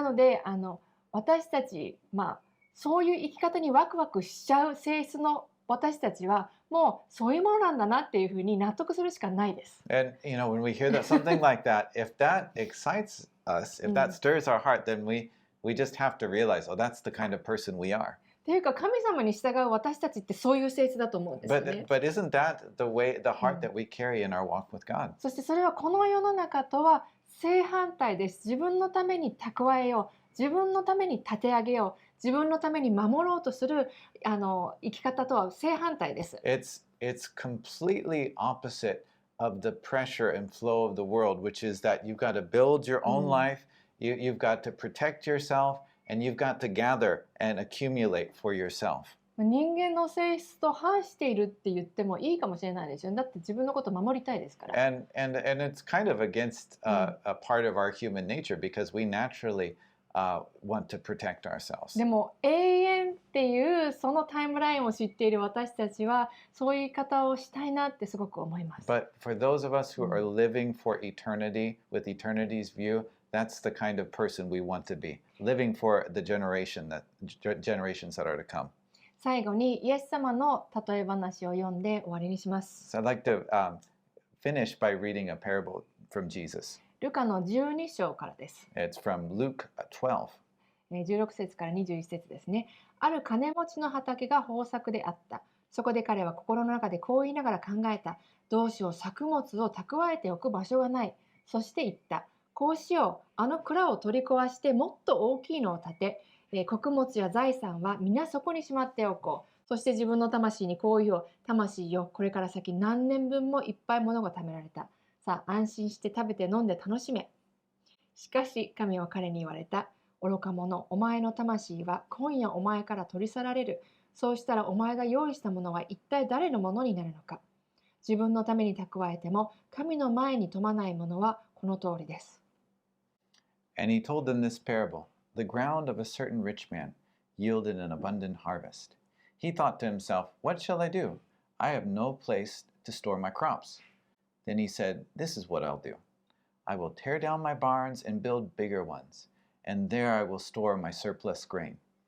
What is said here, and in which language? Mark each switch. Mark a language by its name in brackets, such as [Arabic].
[Japanese] なので私たち、そういう生き方にワクワクしちゃう性質の私たちはもうそういうものなんだなっていうふうに納得するしかないです。 [English] And when we hear that something like that, if that excites us, if that stirs our heart, then we just have to realize, oh, that's the kind of person we are. [Japanese] っていうか神様に従う私たちってそういう性質だと思うんですよね。 [English] But isn't that the heart that we carry in our walk with God? [Japanese] そしてそれはこの世の中とは正反対です。自分のために蓄えよう、自分のために立て上げよう、自分のために守ろうとする生き方とは正反対です。 [English] It's completely opposite of the pressure and flow of the world, which is that you've got to build your own life, you've got to protect yourself, and you've got to gather and accumulate for yourself. [Japanese] 人間の性質と反しているって言ってもいいかもしれないですよ。だって自分のことを守りたいですから。 [English] And it's kind of against a part of our human nature because we naturally want to protect ourselves. [Japanese] でも永遠っていうそのタイムラインを知っている私たちはそういう言い方をしたいなってすごく思います。 [English] But for those of us who are living for eternity with eternity's view, that's the kind of person we want to be, living for the generations that are to come. [Japanese] 最後にイエス様の例え話を読んで終わりにします。 [English] So I'd like to finish by reading a parable from Jesus. [Japanese] ルカの12章からです。 [English] It's from Luke 12. [Japanese] 16節から21節ですね。ある金持ちの畑が豊作であった。そこで彼は心の中でこう言いながら考えた。どうしよう、作物を蓄えておく場所がない。そして言った。こうしよう、あの蔵を取り壊してもっと大きいのを建て、穀物や財産は皆そこにしまっておこう。そして自分の魂にこう言おう。魂よ、これから先何年分もいっぱい物が貯められた。さあ安心して食べて飲んで楽しめ。しかし神は彼に言われた。愚か者、お前の魂は今夜お前から取り去られる。そうしたらお前が用意したものは一体誰のものになるのか。自分のために蓄えても神の前に富まないものはこの通りです。 [English] And he told them this parable. The ground of a certain rich man yielded an abundant harvest. He thought to himself, What shall I do? I have no place to store my crops. Then he said, This is what I'll do. I will tear down my barns and build bigger ones, and there I will store my surplus grain.